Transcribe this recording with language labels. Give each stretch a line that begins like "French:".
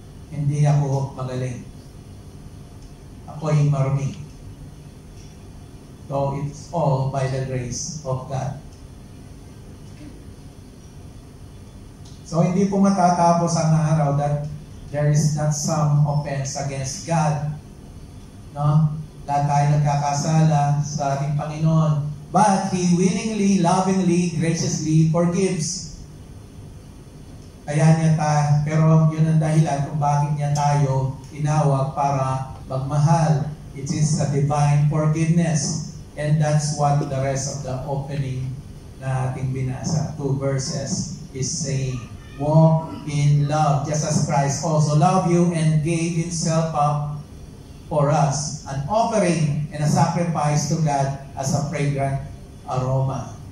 Filipino: Hindi ako magaling. Ako'y marumi. So it's all by the grace of God.
English: So
Filipino: hindi po matatapos ang araw
English: that there is not some offense against God. No?
Filipino: Lahat tayo nagkakasala sa ating Panginoon.
English: But He willingly, lovingly, graciously forgives.
Filipino: Kaya niya pero yun ang dahilan kung bakit niya tayo tinawag para magmahal.
English: It is a divine forgiveness. And that's what the rest of the opening
Filipino: na ating binasa,
English: 2 verses, is saying. Walk in love, just as Christ also loved you and gave Himself up for us, an offering and a sacrifice to God as a fragrant aroma.